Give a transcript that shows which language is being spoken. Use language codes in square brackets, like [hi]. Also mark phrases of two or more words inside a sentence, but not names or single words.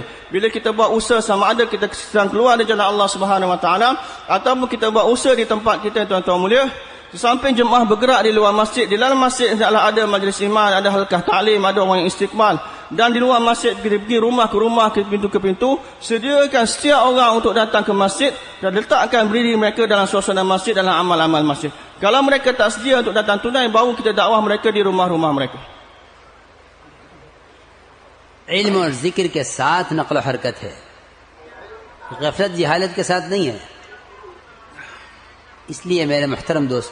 [ms] Bila kita buat usaha, sama ada kita sedang keluar dari jalan Allah [ar] سبحانه وتعالى [ms] ataupun kita buat usaha di tempat kita, tuan-tuan mulia, di samping jemaah bergerak di luar masjid, di dalam masjid adalah ada majlis iman, ada halqah ta'lim, ada orang yang istiqbal. Dan di luar masjid kita pergi rumah ke rumah, ke pintu ke pintu, sediakan setiap orang untuk datang ke masjid dan letakkan berdiri mereka dalam suasana masjid, dalam amal-amal masjid. Kalau mereka tak sedia untuk datang tunai, baru kita dakwah mereka di rumah-rumah mereka. [ur] علم اور ذکر کے ساتھ نقل حرکت ہے، غفلت جہالت کے ساتھ نہیں ہے. اس لیے میرے محترم دوستوں